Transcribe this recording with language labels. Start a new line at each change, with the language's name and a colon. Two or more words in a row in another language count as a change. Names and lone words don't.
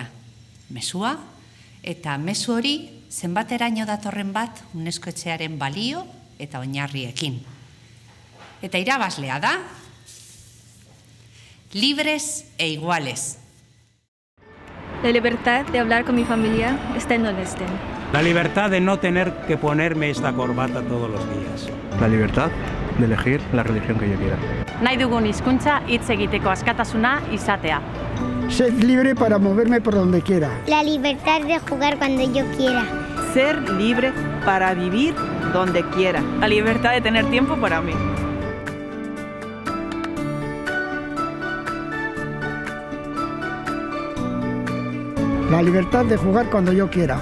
Basque: Mezua eta mezu hori zenbateraino datorren bat UNESCO etxearen balio eta oinarriekin. Eta irabazlea da libres e iguales.
Spanish: La libertad de hablar con mi familia estén donde estén. La libertad de no tener que ponerme esta corbata todos los días. La libertad de elegir la religión que yo quiera.
Basque: Nahi dugun hizkuntza hitz egiteko askatasuna izatea.
Spanish: Ser libre para moverme por donde quiera. La libertad de jugar cuando yo quiera. Ser libre para vivir donde quiera. La libertad de tener tiempo para mí. La libertad de jugar cuando yo quiera.